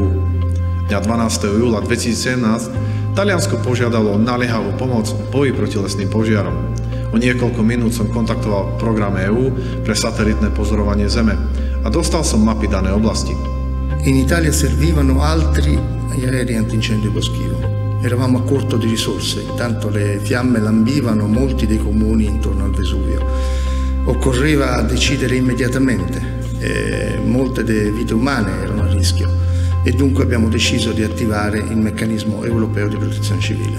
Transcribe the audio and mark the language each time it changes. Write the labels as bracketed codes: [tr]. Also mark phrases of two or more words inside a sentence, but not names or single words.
[sk] Dňa 12. júla 2017 Taliansko požiadalo o naliehavú pomoc v boji proti lesným požiarom. O niekoľko minút som kontaktoval program EÚ pre satelitné pozorovanie Zeme a dostal som mapy danej oblasti. [it] In Italia servivano altri aerei antincendio boschivo. Eravamo a corto di risorse, intanto le fiamme lambivano molti dei comuni intorno al Vesuvio. Occorreva decidere immediatamente, molte vite umane erano a rischio e dunque abbiamo deciso di attivare il meccanismo europeo di protezione civile.